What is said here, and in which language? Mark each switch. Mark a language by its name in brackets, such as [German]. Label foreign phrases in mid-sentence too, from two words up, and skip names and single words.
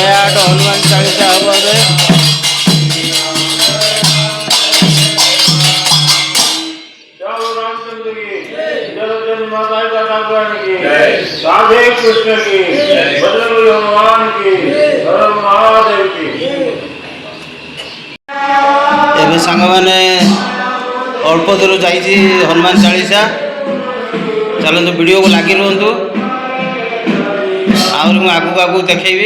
[Odia] ଷ୍ଟାର୍ଟ ହନୁମାନ ଚାଳିଶା ହବ ଏବେ। [Hindi] राधे कृष्ण की बजरंग भगवान की महादेव की। [Odia] ଏବେ ସାଙ୍ଗମାନେ ଅଳ୍ପ ଦୂର ଯାଇଛି ହନୁମାନ ଚାଳିଶା। ଚାଲନ୍ତୁ ଭିଡ଼ିଓକୁ ଲାଗି ରୁହନ୍ତୁ, ଆହୁରି ମୁଁ ଆଗକୁ ଆଗକୁ ଦେଖେଇବି।